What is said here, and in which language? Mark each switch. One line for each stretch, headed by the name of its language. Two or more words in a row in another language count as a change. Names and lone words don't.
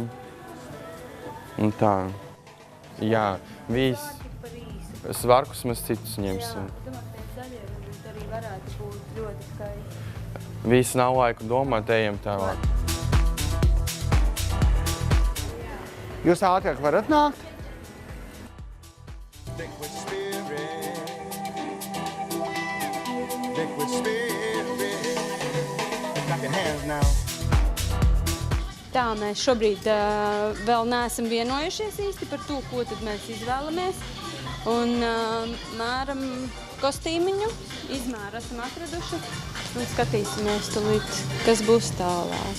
Latvian: Un tā. Jā, viss. Svarkus mēs citus ņemsim. Jā, domāju, ka zaļie varbūt arī varētu būt ļoti skaisti. Viss nav laiku domāt, ejam tālāk. Jūs ātrāk varat nākt?
English: Liquid spirit. Liquid spirit. Clap your hands now.
Latvian: Tā, mēs šobrīd vēl neesam vienojušies īsti par to, ko tad mēs izvēlamies. Un mēram kostīmiņu, izmēru esam atraduši un skatīsimies tulīt, kas būs tālāk.